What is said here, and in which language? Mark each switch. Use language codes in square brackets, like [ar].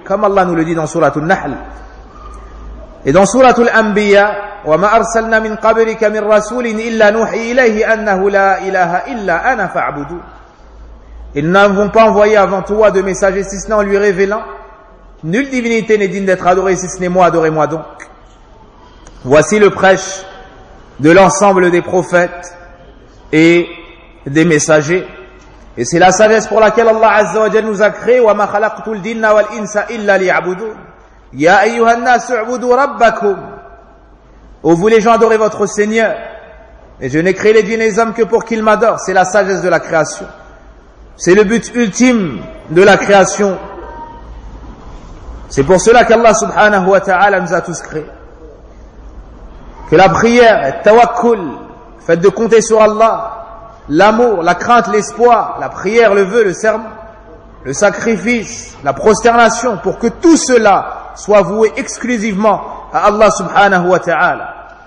[fr] Comme Allah nous le dit dans Sourate Al-Nahl. Et dans Sourate Al-Anbiya, [ar] وَمَا أَرْسَلْنَا مِنْ قَبْلِكَ مِنْ رَسُولٍ إِلَّا نُوحِي إِلَيْهِ أَنَّهُ لَا إِلَهَ إِلَّا أَنَا فَاعْبُدُوهُ [fr] Ils n'avons pas envoyé avant toi de messager si ce n'est en lui révélant. Nulle divinité n'est digne d'être adorée si ce n'est moi, adorez-moi donc. Voici le prêche de l'ensemble des prophètes et des messagers. Et c'est la sagesse pour laquelle Allah Azza wa Jal nous a créé. [ar] وَمَا خَلَقْتُ الْدِنَّ وَالْإِنْسَ إِلَّا لِيَعْبُدُونَ يَا أَيُّهَا النَّاسُ اعْبُدُوا رَبَّكُمْ [fr] Ô vous les gens, adorez votre Seigneur. Et je n'ai créé les dieux et les hommes que pour qu'ils m'adorent. C'est la sagesse de la création. C'est le but ultime de la création. C'est pour cela qu'Allah subhanahu wa ta'ala nous a tous créés. Que la prière, le tawakkul, fait de compter sur Allah, l'amour, la crainte, l'espoir, la prière, le vœu, le serment, le sacrifice, la prosternation, pour que tout cela soit voué exclusivement à Allah subhanahu wa ta'ala.